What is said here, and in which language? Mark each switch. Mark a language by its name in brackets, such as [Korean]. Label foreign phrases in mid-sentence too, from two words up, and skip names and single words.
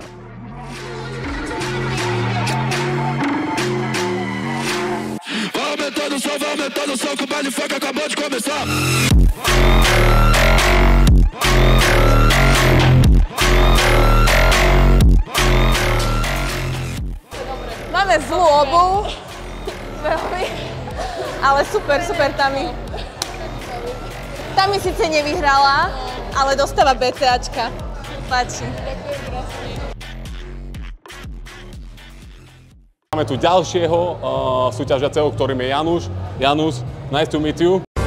[Portuguese] Vai aumentando o som que o baile funk acabou de começar. [Slovak] Máme zlú obuv. Veľmi. Ale super Tami. Tami síce nevyhrala, ale dostáva BCAčka. Páči. Máme tu ďalšieho súťažiaceho, ktorým je Januš. Januš, [English] nice to meet you.